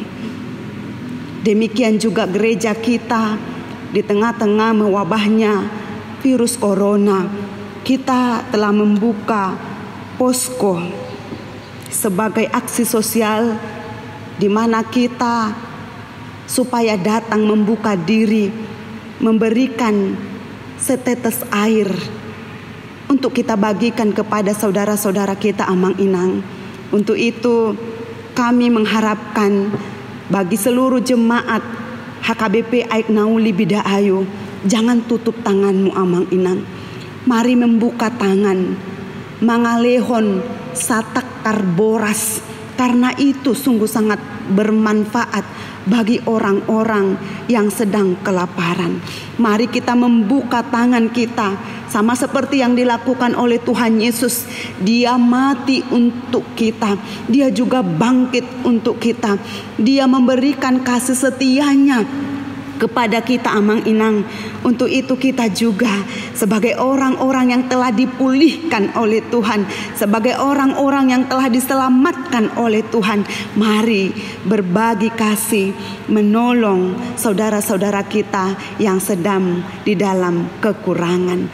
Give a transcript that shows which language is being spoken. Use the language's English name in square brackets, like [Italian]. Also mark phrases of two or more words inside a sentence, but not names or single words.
[Indonesian] Demikian juga gereja kita di tengah-tengah mewabahnya virus corona, kita telah membuka posko sebagai aksi sosial di mana kita supaya datang membuka diri, memberikan setetes air untuk kita bagikan kepada saudara-saudara kita, amang-inang. Untuk itu kami mengharapkan bagi seluruh jemaat HKBP Aik Nauli Bidaayu, jangan tutup tanganmu, amang-inang. Mari membuka tangan, [Batak Toba] mangalehon satak karboras, [Indonesian] karena itu sungguh sangat bermanfaat bagi orang-orang yang sedang kelaparan. Mari kita membuka tangan kita, sama seperti yang dilakukan oleh Tuhan Yesus. Dia mati untuk kita, Dia juga bangkit untuk kita. Dia memberikan kasih setianya kepada kita, amang-inang. Untuk itu kita juga sebagai orang-orang yang telah dipulihkan oleh Tuhan, sebagai orang-orang yang telah diselamatkan oleh Tuhan, mari berbagi kasih, menolong saudara-saudara kita yang sedang di dalam kekurangan.